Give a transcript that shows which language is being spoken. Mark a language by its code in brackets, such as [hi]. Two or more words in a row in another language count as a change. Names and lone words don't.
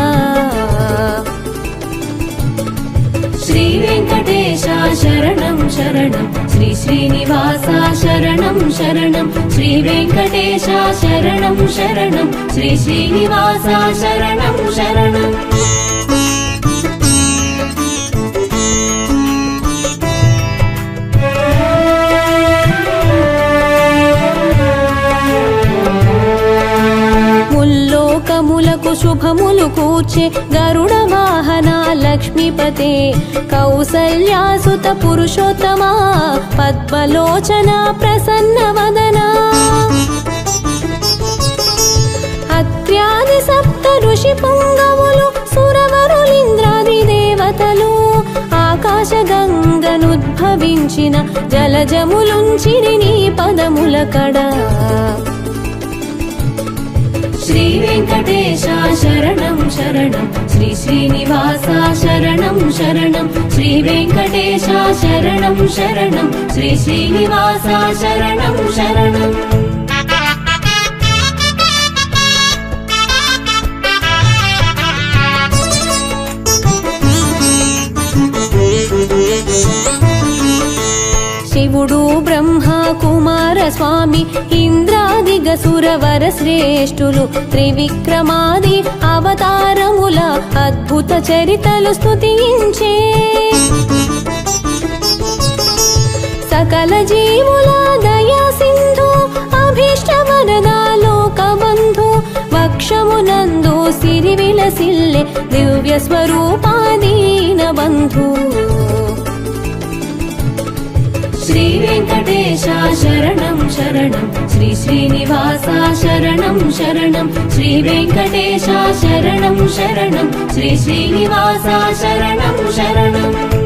[sa] श्रीवेङ्कटेश शरणं शरणं श्री श्रीनिवास शरणं शरणं श्रीवेङ्कटेश शरणं शरणं श्री श्रीनिवास शरणं शरणम् [te] ముల్లోకములకు శుభములు కూర్చే గరుడ వాహన లక్ష్మీపతే కౌసల్యాసుత పురుషోత్తమ పద్మలోచన ప్రసన్న వదన అత్ర్యాది సప్త ఋషి పుంగవులు సురవరులింద్రాది దేవతలు ఆకాశ గంగనుద్భవించిన జలజములుంచిరి నీ పదముల కడ [sa] श्रीवेङ्कटेश शरणं शरणं श्री श्रीनिवास शरणं शरणं श्रीवेङ्कटेश शरणं शरणं श्री श्रीनिवास शरणं शरणम् [te] శివుడు బ్రహ్మ కుమార స్వామి ఇంద్రాదిగ సురవర శ్రేష్ఠులు త్రివిక్రమాది అవతారముల అద్భుత చరితలు స్తుతించే సకల జీవుల దయా సింధు అభీష్ట వరదా లోక బంధు వక్షమునందు సిరి విలసిల్లె దివ్య స్వరూపాదీన బంధు [sa] श्रीवेङ्कटेश शरणं शरणं श्री श्रीनिवास शरणं शरणं श्रीवेङ्कटेश शरणं शरणं श्री श्रीनिवास शरणं शरणम्